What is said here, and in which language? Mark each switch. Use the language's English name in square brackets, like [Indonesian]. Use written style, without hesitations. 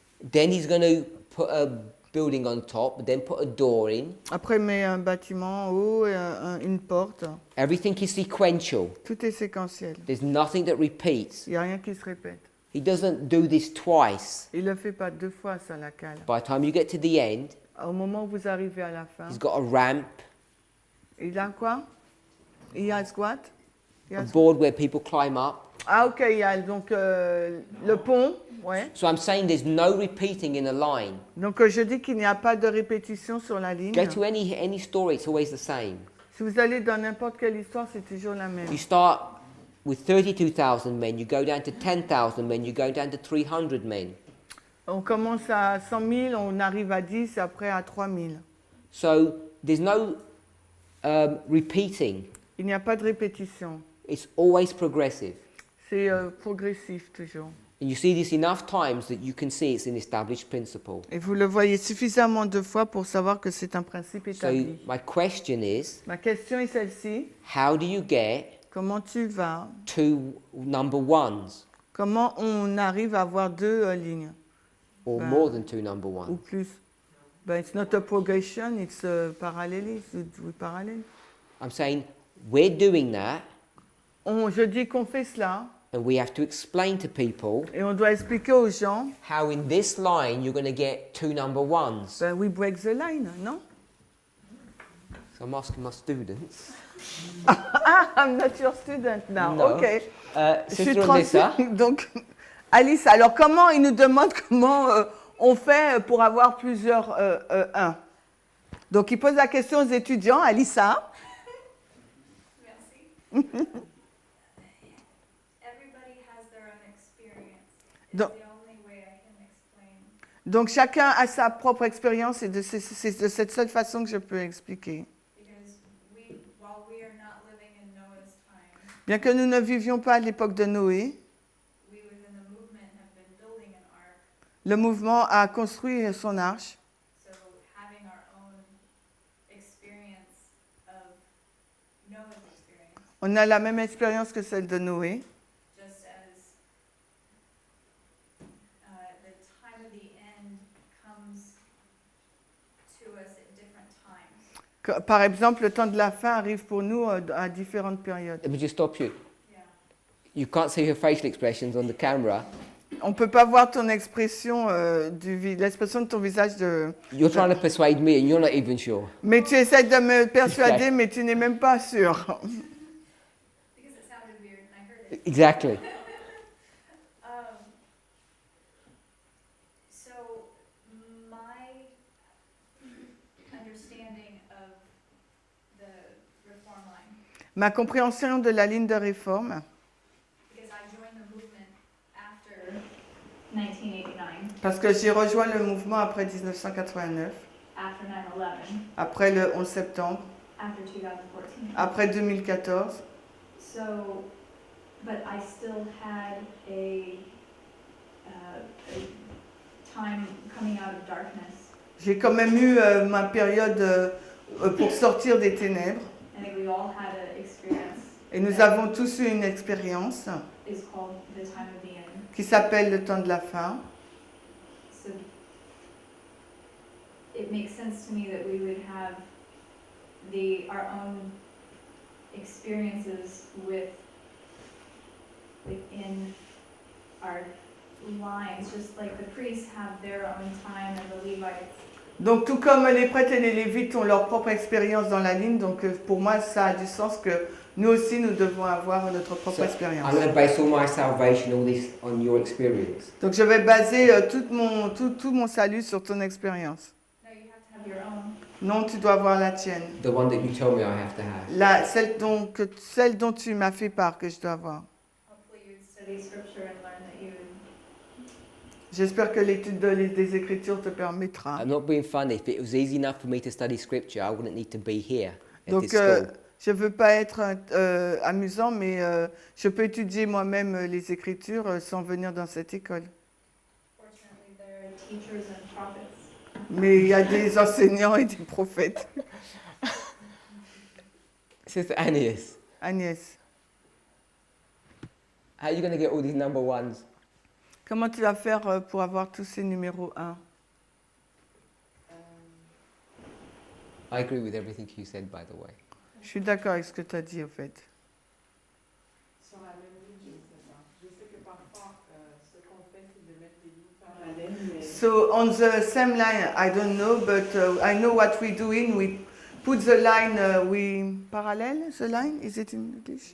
[English] Then he's going to put a building on top, then put a door in. [French] Après, il met un bâtiment en haut et une porte. [English] Everything is sequential. [French] Tout est séquentiel. [English] There's nothing that repeats. [French] Il n'y a rien qui se répète. [English] He doesn't do this twice. [French] Il ne le fait pas deux fois, ça, la cale. [English] By the time you get to the end, [French] Au moment où vous arrivez à la fin, [English] he's got a ramp, [French] il a quoi? Il a quoi? Il a a- [English] board where people climb up. [French] Ah, ok, il y a donc le pont, ouais. [English] So I'm saying there's no repeating in a line. [French] Donc je dis qu'il n'y a pas de répétition sur la ligne. [English] Go to any story, it's always the same. [French] Si vous allez dans n'importe quelle histoire, c'est toujours la même. [English] You start with 32,000 men, you go down to 10,000 men, you go down to 300 men. [French] On commence à 100 000, on arrive à 10, après à 3 000. [English] So there's no repeating. [French] Il n'y a pas de répétition. [English] It's always progressive. [French] C'est progressif toujours. [English] And you see this enough times that you can see it's an established principle. [French] Et vous le voyez suffisamment de fois pour savoir que c'est un principe [English] So [French] établi. [English] my question is, [French] Ma question est celle-ci. [English] how do you get [French] Comment tu vas? [English] two number ones [French] Comment on arrive à avoir deux lignes [English] or [French] Ben, [English] more than two number [French] ou [English] ones? [French] plus? [English] Ben, it's not a progression, it's a parallélisme. [French] Oui, parallèle. [English] I'm saying we're doing that [French] Je dis qu'on fait cela [English] and we have to explain to people [French] et on doit expliquer aux gens, [English] how in this line you're going to get two number ones. ben, we break the line, [French] non? [English] So I'm asking my students. I'm not your student now. No. [French] Ok. Je suis [English] Sister Alyssa, [French] Donc, Alice, alors comment il nous demande comment on fait pour avoir plusieurs 1? Donc, il pose la question aux étudiants, Alissa. Merci. [English] Everybody has their own experience. It's [French] Donc- [English] the only way I can explain. [French] Donc, chacun a sa propre expérience et c'est de cette seule façon que je peux expliquer. [English] Because while we are not living in Noah's time, [French] Bien que nous ne vivions pas à l'époque de Noé, [English] we within the movement have been building an ark. [French] le mouvement a construit son arche. [English] So having our own experience of Noah's experience, [French] On a la même expérience que celle de Noé. [English] just as the time of the end comes to us at different times. [French] Par exemple, le temps de la fin arrive pour nous à différentes périodes. [English] let me just stop you. Yeah. You can't see her facial expressions on the camera. [French] On ne peut pas voir ton expression, l'expression de ton visage. [English] You're trying to persuade me and you're not even sure. [French] Mais tu essaies de me persuader, mais tu n'es même pas sûr. [English] Because it sounded weird and I heard it. Exactly. So my understanding of the reform line, [French] Ma compréhension de la ligne de réforme, [English] because I joined the movement after 1989, [French] parce que j'ai rejoint le mouvement après 1989, [English] after 9/11, [French] après le 11 septembre, [English] after 2014. [French] après 2014. [English] So, but I still had a time coming out of darkness. [French] J'ai quand même eu ma période pour sortir des ténèbres. [English] I think we all had an experience. [French] Et nous [English] that [French] avons tous eu une expérience [English] is called the time of the end. [French] qui s'appelle le temps de la fin. [English] So it makes sense to me that we would have our own experiences within our lines, just like the priests have their own time and the Levites. [French] Donc tout comme les prêtres et les lévites ont leur propre expérience dans la ligne, donc pour moi ça a du sens que nous aussi nous devons avoir notre propre [English] So, [French] expérience. [English] I'm going to base all my salvation, all this, on your experience. [French] Donc je vais baser tout mon salut sur ton expérience. [English] No, you have to have your own. [French] Non, tu dois avoir la tienne. [English] The one that you tell me I have to have. [French] Celle dont tu m'as fait part que je dois avoir. [English] Hopefully you would study scripture and learn that you would. [French] J'espère que l'étude des Écritures te permettra. [English] I'm not being funny. If it was easy enough for me to study scripture, I wouldn't need to be here at [French] Donc [English] this school. [French] je ne veux pas être amusant, mais je peux étudier moi-même les Écritures sans venir dans cette école. [English] Fortunately, there are teachers and prophets. [French] Mais il y a des enseignants et des prophètes. [English] Sister Agnès, [French] Agnès, [English] how are you going to get all these number ones? [French] comment tu vas faire pour avoir tous ces numéros 1? [English] I agree with everything you said, by the way. [French] Je suis d'accord avec ce que tu as dit, au fait. Sur la même ligne, je ne sais pas. Je sais que parfois, ce qu'on fait, c'est de mettre des lignes parallèles. Mais... [English] So on the same line, I don't know, but I know what we're doing. We put the line, parallel, the line, is it in English?